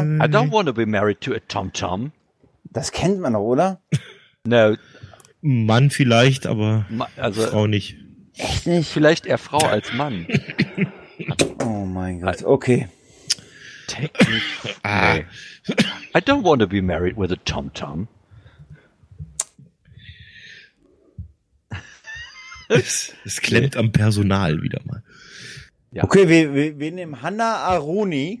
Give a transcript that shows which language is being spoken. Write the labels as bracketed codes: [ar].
[en] I don't want to be married to a TomTom. [de] Das kennt man doch, oder? [en] No. [de] Mann vielleicht, aber also Frau nicht. Echt nicht? Vielleicht eher Frau als Mann. Oh mein Gott, okay. [en] I don't want to be married with a TomTom. [de] Es klemmt am Personal wieder mal. Ja. Okay, wir nehmen Hanna Aroni.